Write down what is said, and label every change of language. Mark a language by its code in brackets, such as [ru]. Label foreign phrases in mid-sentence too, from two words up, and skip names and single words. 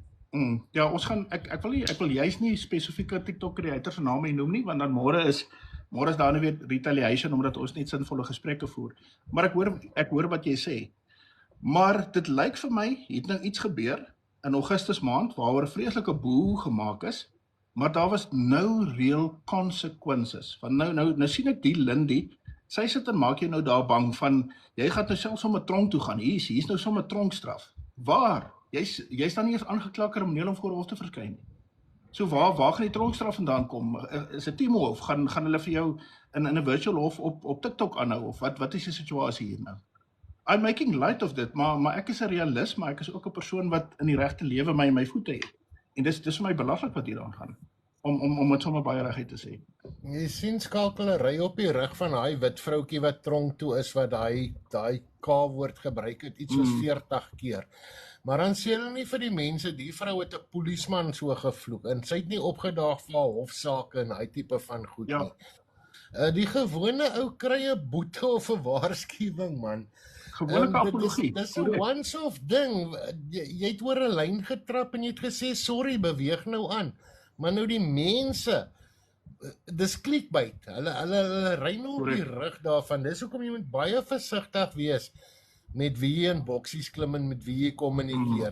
[af] Ja, ons gaan ek wil juist nie spesifieke TikTok creators se name noem nie, want dan môre is daar nou weer retaliation omdat ons net sinvolle gesprekke voer. Maar ek hoor wat jy sê. Maar dit lyk vir my het nou iets gebeur in Augustus maand waaroor 'n vreeslike boel gemaak is, maar daar was [en] no real consequences. [af] Want nou sien ek die Lindy, sy sit en maak jou nou daar bang van jy gaan nou selfs om 'n tronk toe gaan. Hier's nou sommer tronkstraf. Waar? Jy's dan nie eens aangekla krimineel om voor hof te verskyn nie. So waar gaan die tronkstraf vandaan kom? Is dit Timo of gaan hulle vir jou in 'n virtual hof op TikTok aanhou of wat is die situasie hier nou? [en] I'm making light of [af] dit, maar ek is 'n realist, maar ek is ook 'n persoon wat in die regte lewe my voete het. En dis vir my belaglik wat hier aan gaan. Om dit sommer baie reguit te sê. Jy sien skakelery op die rug van daai wit vroutjie wat tronk toe is wat daai K-woord gebruik het iets soos 40 keer. Maar dan sê hulle nie vir die mense, die vrou het 'n polisieman so gevloek en sy het nie opgedaag vir hofsaake en daai tipe van goed nie. Die gewone ou kry 'n boete of 'n waarskuwing, man. Gewone apologie. Dis 'n once-off ding. Jy het oor 'n lyn getrap en jy het gesê sorry, beweeg nou aan. Maar nou die mense, dis clickbait. Hulle ry nou op die rug daarvan. Dis hoekom jy moet baie versigtig wees met wie jy in boksies klim en met wie jy kommunikeer.